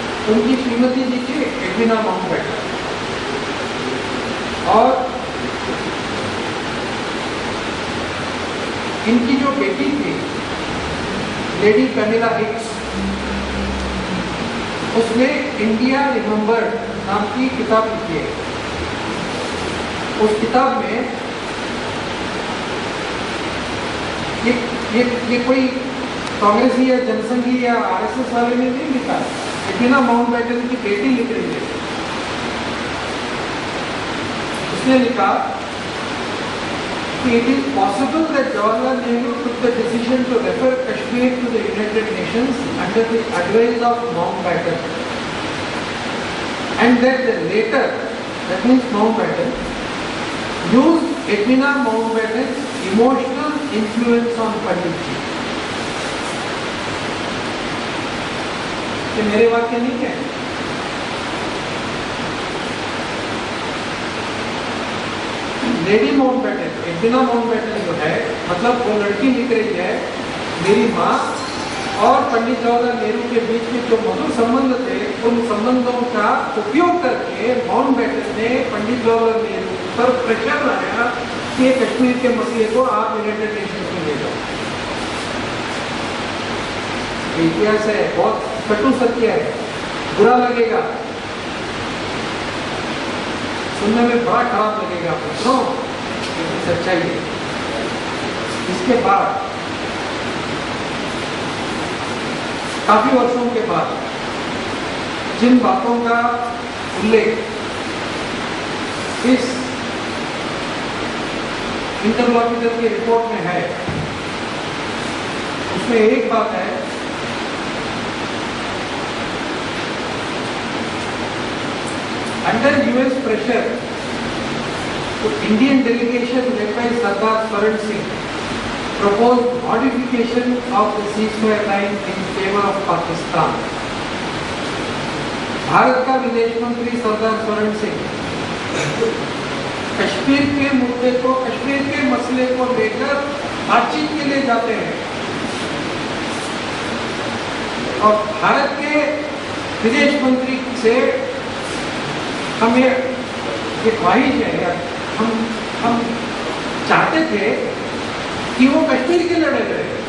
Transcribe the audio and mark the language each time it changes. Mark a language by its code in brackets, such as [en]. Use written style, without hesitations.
[hi] उनकी श्रीमती जी थी Edwina Mountbatten, और इनकी जो बेटी थी लेडी कैमिला हिक्स, उसने इंडिया रिमेंबर्ड नाम की किताब लिखी है। उस किताब में ये कोई कांग्रेसी या जनसंघी या आरएसएस वाले ने नहीं लिखा, पश्मीना माउंटबेटन की बेटी लिख रही है। उसने लिखा कि [en] it is possible that Jawaharlal Nehru took the decision to refer Kashmir to the United Nations under the advice of Mountbatten, and that the later, that means Mountbatten, used Edwina Mountbatten's emotional influence on Pandit ji. [hi] ये मेरे वाक्य नहीं है, lady Mountbatten, Edwina Mountbatten जो है, मतलब वो लड़की लिख रही है, मेरी माँ और पंडित जवाहरलाल नेहरू के बीच में जो मधुर संबंध थे, उन संबंधों का उपयोग करके माउंटबेटन ने पंडित जवाहरलाल नेहरू पर प्रेशर लाया कि ये कश्मीर के मसले को आप यूनाइटेड नेशंस में ले जाओ। इतिहास है, बहुत कटु सत्य है, बुरा लगेगा, सुनने में बड़ा खराब लगेगा, सुनो, लेकिन सच्चाई है। इसके बाद काफी वर्षों के बाद जिन बातों का उल्लेख इस इंटरलॉक्यूटर की रिपोर्ट में है, उसमें एक बात है, [en] under US pressure, the Indian delegation led by Sardar Swaran Singh proposed modification of the ceasefire line in favor of Pakistan. [hi] Bharat का विदेश मंत्री सरदार स्वरण सिंह कश्मीर के मुद्दे को, कश्मीर के मसले को लेकर बातचीत के लिए जाते हैं और भारत के विदेश मंत्री से हमें ये ख्वाहिश है, हम चाहते थे कि वो कश्मीर के लड़े रहे,